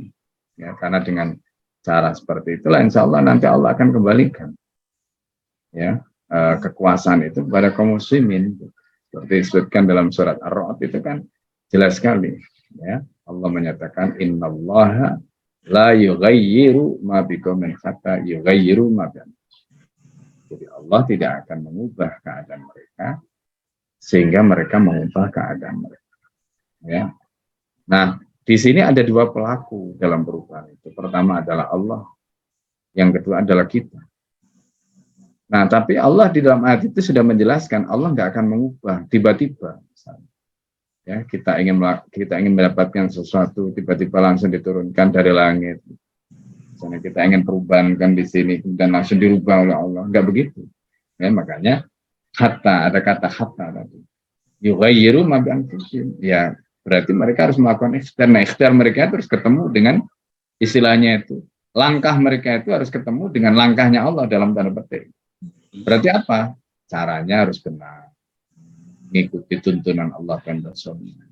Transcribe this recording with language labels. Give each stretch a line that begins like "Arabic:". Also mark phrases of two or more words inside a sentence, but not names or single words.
Indonesian: Ya, karena dengan cara seperti itulah
Arabic: إن شاء الله
Indonesian: nanti Allah akan kembalikan ya kekuasaan itu kepada kaum muslimin. Seperti disebutkan dalam surat Ar-Ra'd itu kan jelas sekali ya, Allah menyatakan
Arabic: إن الله لا يغير ما بقوم حتى يغيروا ما ب.
Indonesian: Jadi Allah tidak akan mengubah keadaan mereka sehingga mereka mengubah keadaan mereka. Ya. Nah, di sini ada dua pelaku dalam perubahan itu. Pertama adalah Allah, yang kedua adalah kita. Nah, tapi Allah di dalam ayat itu sudah menjelaskan Allah nggak akan mengubah tiba-tiba. Ya, kita ingin mendapatkan sesuatu tiba-tiba langsung diturunkan dari langit. Misalnya kita ingin perubahan kan di sini dan langsung dirubah oleh Allah, nggak begitu. Ya, makanya hatta, ada kata hatta tadi.
Arabic: يغيروا ما بأنفسهم.
Indonesian: Ya, berarti mereka harus melakukan ikhtiar. Nah, ikhtiar mereka harus ketemu dengan istilahnya itu. Langkah mereka itu harus ketemu dengan langkahnya Allah dalam tanda petik. Berarti apa? Caranya harus benar. Mengikuti tuntunan Allah dan Rasulnya.